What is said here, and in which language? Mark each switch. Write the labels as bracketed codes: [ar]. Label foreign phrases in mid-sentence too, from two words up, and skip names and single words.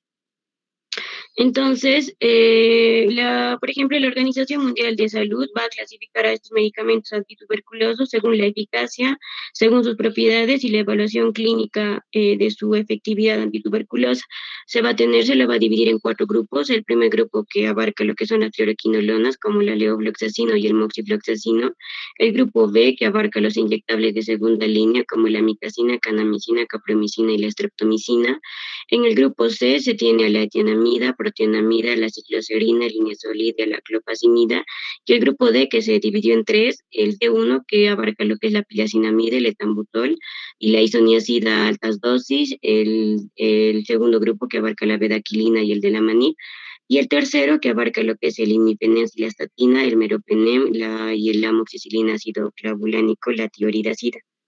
[es] Entonces, por ejemplo, la Organización Mundial de Salud va a clasificar a estos medicamentos antituberculosos según la eficacia, según sus propiedades y la evaluación clínica de su efectividad antituberculosa. Se lo va a dividir en 4 grupos. El primer grupo, que abarca lo que son las fluoroquinolonas, como la levofloxacino y el moxifloxacino. El grupo B, que abarca los inyectables de segunda línea, como la amicacina, kanamicina, capromicina y la streptomicina. En el grupo C se tiene a la etianamida, protionamida, la cicloserina, el linezolid, la clopazimida, y el grupo D, que se dividió en 3, el D1, que abarca lo que es la piliacinamida, el etambutol y la isoniazida a altas dosis, el segundo grupo, que abarca la bedaquilina y el delamanid, y el tercero, que abarca lo que es el imipenem, la estatina, el meropenem y el amoxicilina ácido clavulánico, la tioridazida.